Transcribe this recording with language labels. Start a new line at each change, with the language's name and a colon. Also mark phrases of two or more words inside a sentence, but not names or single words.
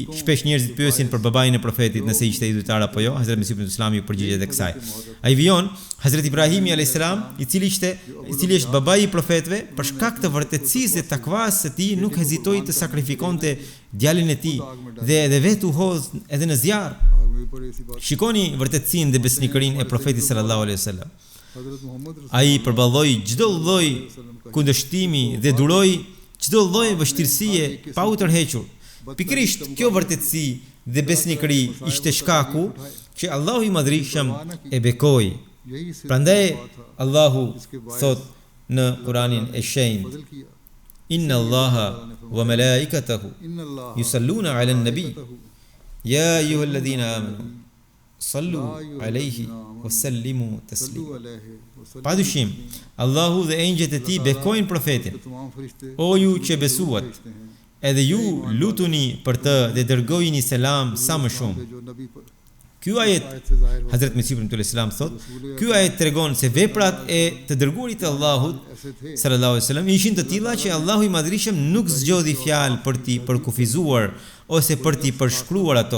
Albanian: Shpesh njerëzit pyesin për babain e profetit nëse ishte idhujtar apo jo. Hazrat Mesiu ibn Islami përgjigjet edhe kësaj. Ai vijon Hazrat Ibrahimi
Arabic: عليه السلام,
Albanian: i cili është babai i profetëve, për shkak të vërtetësisë dhe takvas së tij nuk hezitoi të sakrifikonte djalin e tij dhe edhe vetë u hodh edhe në zjarr.
Urdu: آگ میں بھی پڑے اسی بات
Albanian: Shikoni vërtetësinë dhe besnikërinë e profetit sallallahu alaihi wasallam.
Urdu: हजरत मोहम्मद
Albanian: Ai përballoi çdo lloj kundërshtimi dhe duroi çdo lloj vështirësie pa u tërhequr. Pikërisht kjo vërtetësi dhe besnikëri ishte shkaku që Allahu i Madhrishëm e bekoi. Prandaj Allahu thot në Kur'anin e shenjtë:
Arabic: إن الله وملائكته يصلون على النبي يا أيها الذين آمنوا صلوا عليه وسلموا تسليما.
Albanian: Padyshim, Allahu dhe engjëjt e tij bekojnë profetin: O ju që besuat, edhe ju lutuni për të dhe dërgojini selam sa më shumë. Ky ajet, Hazrat Mesih ibn Islam thot, ky ajet tregon se veprat e të dërguarit të Allahut
Arabic: صلى الله عليه وسلم
Albanian: ishin të tilla që Allahu i Madhrishëm nuk zgjodhi fjalë për t'i përkufizuar ose për t'i përshkruar ato.